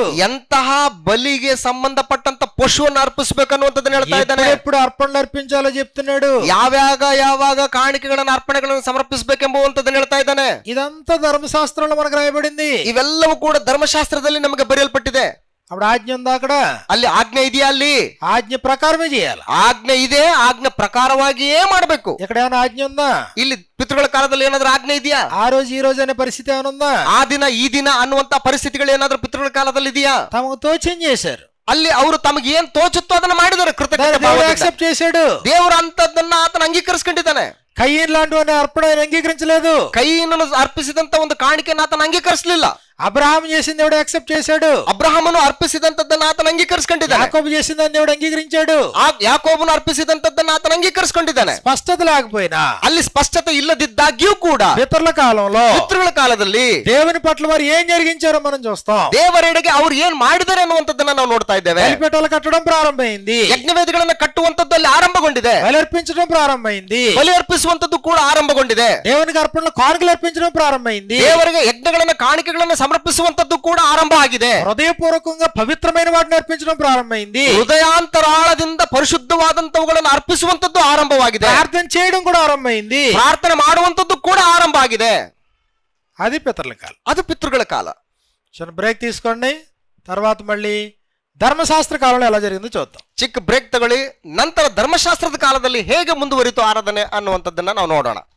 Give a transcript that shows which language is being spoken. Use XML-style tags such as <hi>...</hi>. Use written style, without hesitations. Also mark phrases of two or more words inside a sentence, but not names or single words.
<kn>ಎಂತಹ ಬಲಿಗೆ ಸಂಬಂಧಪಟ್ಟಂತ ಪಶುವನ್ನು ಅರ್ಪಿಸಬೇಕನ್ನುವಂಥದ್ದನ್ನು ಹೇಳ್ತಾ ಇದ್ದಾನೆ.</kn> <te>ఎప్పుడు అర్పణలు అర్పించాలో చెప్తున్నాడు,</te> <kn>ಯಾವಾಗ ಕಾಣಿಕೆಗಳನ್ನು ಅರ್ಪಣೆಗಳನ್ನು ಸಮರ್ಪಿಸಬೇಕೆಂಬುವಂಥದ್ದನ್ನು ಹೇಳ್ತಾ ಇದ್ದಾನೆ.</kn> <te>ఇదంతా ధర్మశాస్త్రంలో మనకు రాయబడింది.</te> <kn>ಇವೆಲ್ಲವೂ ಕೂಡ ಧರ್ಮಶಾಸ್ತ್ರದಲ್ಲಿ ನಮಗೆ ಬರೆಯಲ್ಪಟ್ಟಿದೆ.</kn> <te>అప్పుడు ఆజ్ఞ ఉందా అక్కడ?</te> <kn>ಅಲ್ಲಿ ಆಜ್ಞೆ ಇದೆಯಾ? ಅಲ್ಲಿ</kn> <te>ఆజ్ఞ ప్రకారమే చేయాలి.</te> <kn>ಆಜ್ಞೆ ಇದೆ, ಆಜ್ಞೆ ಪ್ರಕಾರವಾಗಿಯೇ ಮಾಡಬೇಕು.</kn> <te>ఇక్కడ ఏమైనా ఆజ్ఞ ఉందా?</te> <kn>ಇಲ್ಲಿ ಪಿತೃಗಳ ಕಾಲದಲ್ಲಿ ಏನಾದ್ರೂ ಆಜ್ಞೆ ಇದೆಯಾ?</kn> <te>ఆ రోజు ఈ రోజు అనే పరిస్థితి ఏమైనా ఉందా?</te> <kn>ಆ ದಿನ ಈ ದಿನ ಅನ್ನುವಂತ ಪರಿಸ್ಥಿತಿಗಳು ಏನಾದ್ರೂ ಪಿತೃಗಳ ಕಾಲದಲ್ಲಿ ಇದೆಯಾ?</kn> <te>తమకు తోచింది చేశారు,</te> <kn>ಅಲ್ಲಿ ಅವರು ತಮಗೆ ಏನ್ ತೋಚುತ್ತೋ ಅದನ್ನ ಮಾಡಿದ್ದಾರೆ. ಕೃತಜ್ಞತೆ ಭಾವದಿಂದ</kn> <te>యాక్సెప్ట్ చేశాడు.</te> <kn>ದೇವರು ಅಂತದನ್ನ ಆತನ ಅಂಗೀಕರಿಸಿಕೊಂಡಿದ್ದಾನೆ.</kn> <te>కయ్యన్ లాంటి అర్పణ ఆయన అంగీకరించలేదు.</te> <kn>ಕೈಯನ್ನು ಅರ್ಪಿಸಿದಂತ ಒಂದು ಕಾಣಿಕೆಯನ್ನು ಆತನ ಅಂಗೀಕರಿಸಲಿಲ್ಲ.</kn> <te>అబ్రహాం చేసింది దేవుడు యాక్సెప్ట్ చేశాడు.</te> <kn>ಅಬ್ರಹಾಮನು ಅರ್ಪಿಸಿದಂತದ್ದನ್ನ ಆತನ ಅಂಗೀಕರಿಸಿಕೊಂಡಿದ್ದಾನೆ.</kn> <te>యాకోబు చేసిందని దేవుడు అంగీకరించాడు.</te> <kn>ಯಾಕೋಬನು ಅರ್ಪಿಸಿದಂತದ್ದನ್ನ ಆತನ ಅಂಗೀಕರಿಸಿಕೊಂಡಿದ್ದಾನೆ.</kn> <te>స్పష్టత లేకపోయినా,</te> <kn>ಅಲ್ಲಿ ಸ್ಪಷ್ಟತೆ ಇಲ್ಲದಿದ್ದಾಗ್ಯೂ ಕೂಡ</kn> <te>పితరుల కాలంలో,</te> <kn>ಪಿತೃಗಳ ಕಾಲದಲ್ಲಿ</kn> <te>దేవుని పట్ల వారు ఏం జరిగించారో మనం చూస్తాం.</te> <kn>ದೇವರೆಡೆಗೆ ಅವ್ರು ಏನ್ ಮಾಡಿದ್ದಾರೆ ಅನ್ನುವಂಥದ್ದನ್ನ ನಾವು ನೋಡ್ತಾ ಇದ್ದೇವೆ.</kn> <te>బలిపీఠాలు కట్టడం ప్రారంభమైంది,</te> <kn>ಯಜ್ಞವೇದಿಗಳನ್ನ ಕಟ್ಟುವಂತದ್ದು ಅಲ್ಲಿ ಆರಂಭಗೊಂಡಿದೆ.</kn> <te>బలి అర్పించడం ప్రారంభమైంది,</te> <kn>ಬಲಿ ಅರ್ಪಿಸುವಂತದ್ದು ಕೂಡ ಆರಂಭಗೊಂಡಿದೆ.</kn> <te>దేవునికి అర్పణలు కానుకలు అర్పించడం ప్రారంభమైంది,</te> <kn>ದೇವರಿಗೆ ಯಜ್ಞಗಳನ್ನ ಕಾಣಿಕೆಗಳನ್ನ ಸಮರ್ಪಿಸುವಂತದ್ದು ಕೂಡ ಆರಂಭ ಆಗಿದೆ.</kn> <te>హృదయపూర్వకంగా పవిత్రమైన వాటిని అర్పించడం ప్రారంభమైంది,</te> <kn>ಹೃದಯಾಂತರಾಳದಿಂದ ಪರಿಶುದ್ಧವಾದಂತವುಗಳನ್ನು ಅರ್ಪಿಸುವಂತದ್ದು ಆರಂಭವಾಗಿದೆ.</kn> <te>ప్రార్థన చేయడం కూడా ఆరంభమైంది,</te> <kn>ಪ್ರಾರ್ಥನೆ ಮಾಡುವಂತದ್ದು ಕೂಡ ಆರಂಭ ಆಗಿದೆ.</kn> <te>అది పితరుల కాలం.</te> <kn>ಅದು ಪಿತೃಗಳ ಕಾಲ.</kn> <te>చిన్న బ్రేక్ తీసుకోండి, తర్వాత మళ్ళీ ధర్మశాస్త్ర కాలంలో ఎలా జరిగిందో చూద్దాం.</te> <kn>ಚಿಕ್ಕ ಬ್ರೇಕ್ ತಗೊಳ್ಳಿ, ನಂತರ ಧರ್ಮಶಾಸ್ತ್ರದ ಕಾಲದಲ್ಲಿ ಹೇಗೆ ಮುಂದುವರಿತು ಆರಾಧನೆ ಅನ್ನುವಂಥದ್ದನ್ನ ನಾವು ನೋಡೋಣ.</kn>